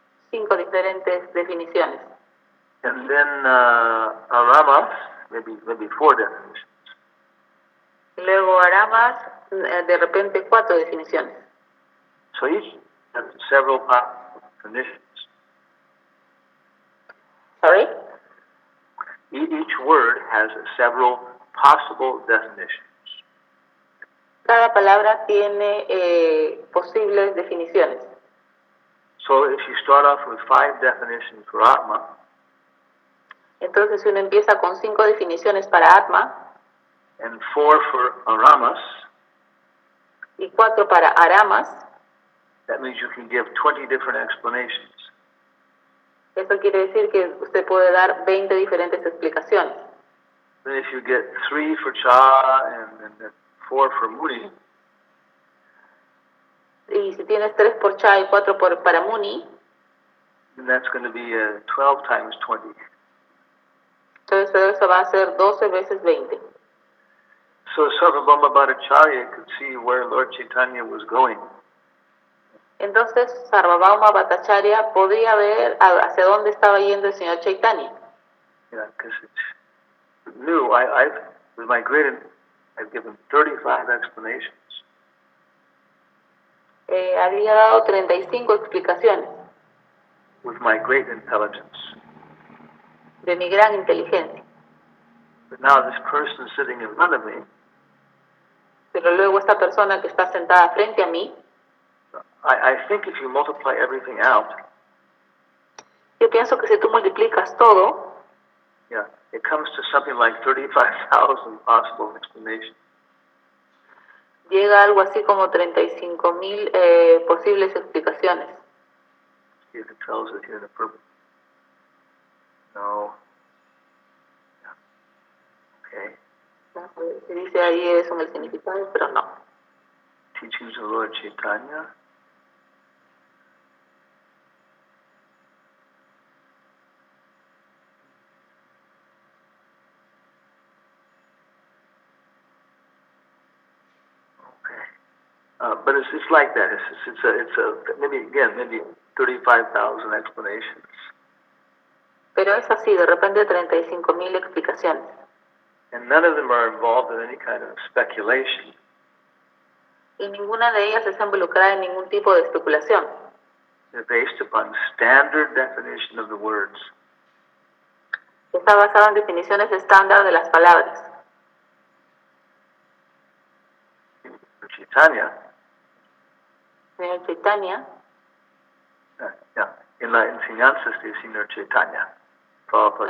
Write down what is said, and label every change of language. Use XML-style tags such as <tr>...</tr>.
<es>5 diferentes definiciones.</es> <en>And then Aramas, maybe 4 definitions.</en> <es>Y luego Aramas, de repente 4 definiciones.</es> <en>So each has several definitions. Sorry? Each word has several possible definitions.</en> <es>Cada palabra tiene posibles definiciones.</es> <en>So if you start off with 5 definitions for Atma,</en> <es>entonces uno empieza con 5 definiciones para Atma</es> <en>and 4 for Aramas,</en> <es>y 4 para Aramas,</es> <en>that means you can give 20 different explanations.</en> <es>eso quiere decir que usted puede dar 20 diferentes explicaciones.</es> <en>Then if you get 3 for Cha and 4 for Muni,</en> <es>y si tienes 3 por Cha y 4 para Muni,</es> <en>then that's going to be 12 times 20.</en> <es>entonces eso va a ser 12 veces 20.</es> <en>So Sarvabhauma Bhattacharya could see where Lord Chaitanya was going.</en> <es>Entonces Sarvabhauma Bhattacharya podía ver hacia dónde estaba yendo el señor Chaitanya.</es> <en>Yeah, because it's new. With my great, I've given 35 explanations.</en> <es>Había dado 35 explicaciones</es> <en>With my great intelligence.</en> <es>de mi gran inteligencia.</es> <en>But now this person sitting in front of me,</en> <es>Pero luego esta persona que está sentada frente a mí,</es> <en>I think if you multiply everything out,</en> <es>yo pienso que si tú multiplicas todo,</es> <en>yeah, it comes to something like 35,000 possible explanations.</en> <es>llega algo así como 35,000 posibles explicaciones.</es> <en>See if it tells it here in the purple.</en> <es>No.</es> <en>Okay.</en> <es>Se dice ahí eso en el significado, pero no.</es> <en>Teachings of Lord Chaitanya. But it's like that. It's maybe 35,000 explanations.</en> <es>Pero es así, de repente 35,000 explicaciones.</es> <en>And none of them are involved in any kind of speculation.</en> <es>Y ninguna de ellas está involucrada en ningún tipo de especulación.</es> <en>They're based upon standard definition of the words.</en> <es>Está basado en definiciones estándar de las palabras.</es> <en>For Chaitanya,</en> <es>Señor Chaitanya, en las enseñanzas del Señor Chaitanya. Prabhupada</es>